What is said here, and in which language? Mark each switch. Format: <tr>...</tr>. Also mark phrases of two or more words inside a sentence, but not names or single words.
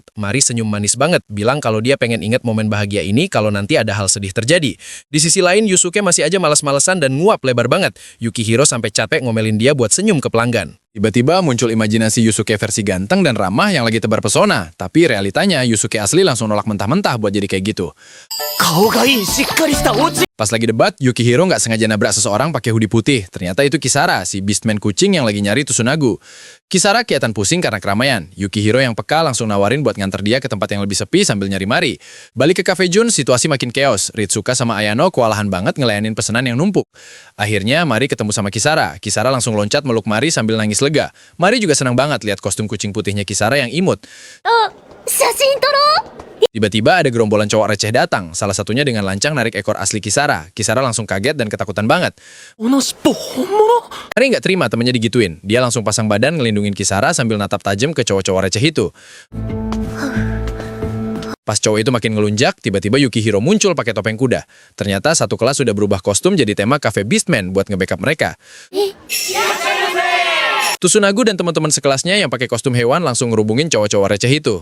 <id>Mari senyum manis banget, bilang kalau dia pengen inget momen bahagia ini kalau nanti ada hal sedih terjadi. Di sisi lain, Yusuke masih aja malas-malesan dan nguap lebar banget. Yukihiro sampai capek ngomelin dia buat senyum ke pelanggan. Tiba-tiba muncul imajinasi Yusuke versi ganteng dan ramah yang lagi tebar pesona. Tapi realitanya Yusuke asli langsung nolak mentah-mentah buat jadi kayak gitu.</id> <ja>顔がいいしっかりしたお家</ja> <id>Pas lagi debat, Yukihiro nggak sengaja nabrak seseorang pakai hoodie putih. Ternyata itu Kisara, si beastman kucing yang lagi nyari Tsunagu. Kisara kelihatan pusing karena keramaian. Yukihiro yang peka langsung nawarin buat nganter dia ke tempat yang lebih sepi sambil nyari Mari. Balik ke Cafe Jun, situasi makin chaos. Ritsuka sama Ayano kewalahan banget ngelayanin pesanan yang numpuk. Akhirnya Mari ketemu sama Kisara. Kisara langsung loncat meluk Mari sambil nangis lega. Mari juga senang banget lihat kostum kucing putihnya Kisara yang imut.</id> <ja>写真撮ろう</ja> <id>Tiba-tiba ada gerombolan cowok receh datang, salah satunya dengan lancang narik ekor asli Kisara. Kisara langsung kaget dan ketakutan banget.</id> <ja>この尻尾本物</ja> <id>Mari nggak terima temennya digituin. Dia langsung pasang badan ngelindungin Kisara sambil natap tajam ke cowok-cowok receh itu. Pas cowok itu makin ngelunjak, tiba-tiba Yukihiro muncul pakai topeng kuda. Ternyata satu kelas sudah berubah kostum jadi tema Cafe Beastman buat nge-backup mereka. Tsunagu dan teman-teman sekelasnya yang pakai kostum hewan langsung ngerubungin cowok-cowok receh itu.</id>